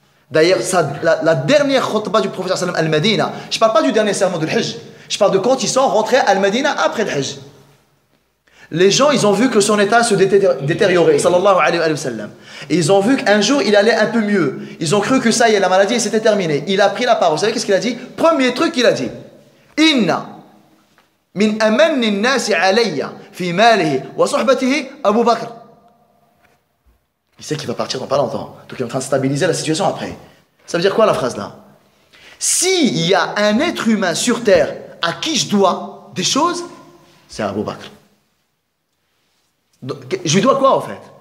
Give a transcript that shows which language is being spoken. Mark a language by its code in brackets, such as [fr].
[fr] D'ailleurs, la dernière khutbah du prophète sallallahu alayhi wa sallam al-Madina, je ne parle pas du dernier sermon de l'Hajj, je parle de quand ils sont rentrés à Al-Madina après le Hajj. Les gens, ils ont vu que son état se détériorait, sallallahu alayhi wa sallam. Et ils ont vu qu'un jour, il allait un peu mieux. Ils ont cru que ça y est, la maladie, c'était terminé. Il a pris la parole. Vous savez qu'est-ce qu'il a dit? Premier truc qu'il a dit. Inna [ar] من أمن الناس علي في ماله وصحبته أبو بكر. [fr] Il sait qu'il va partir dans pas longtemps. Donc il est en train de stabiliser la situation après. Ça veut dire quoi la phrase là? S'il y a un être humain sur terre à qui je dois des choses, c'est Abu Bakr. Donc, je lui dois quoi en fait?